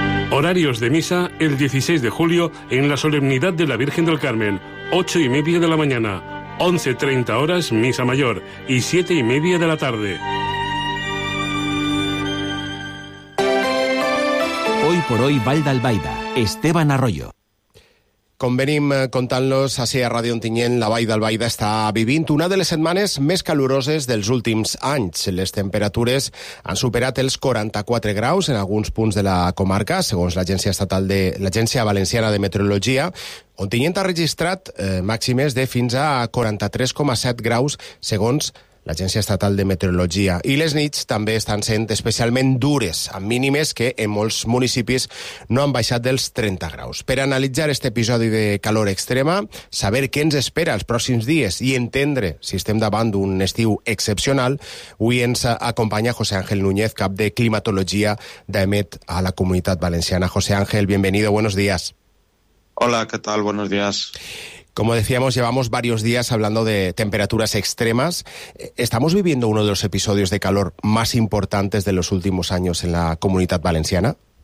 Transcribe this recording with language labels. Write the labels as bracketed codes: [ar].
[es] Horarios de misa el 16 de julio en la solemnidad de la Virgen del Carmen, 8 y media de la mañana, 11:30 horas misa mayor y 7 y media de la tarde. Hoy por hoy, Val d'Albaida, Esteban Arroyo. [ca] Convenim contant-los, així a Ràdio Ontinyent, la Vall d'Albaida està vivint una de les setmanes més caloroses dels últims anys. Les temperatures han superat els 44 graus en alguns punts de la comarca, segons l'Agència Estatal de l'Agència Valenciana de Meteorologia. Ontinyent ha registrat màximes de fins a 43,7 graus, segons l'Agència Estatal de Meteorologia. I les nits també estan sent especialment dures, amb mínimes que en molts municipis no han baixat dels 30 graus. Per analitzar aquest episodi de calor extrema, saber què ens espera els pròxims dies i entendre si estem davant d'un estiu excepcional, avui ens acompanya José Ángel Núñez, cap de climatologia d'AEMET a la Comunitat Valenciana. [es] José Ángel, bienvenido, buenos días. Hola, ¿qué tal? Buenos días. Como decíamos, llevamos varios días hablando de temperaturas extremas. ¿Estamos viviendo uno de los episodios de calor más importantes de los últimos años en la Comunidad Valenciana?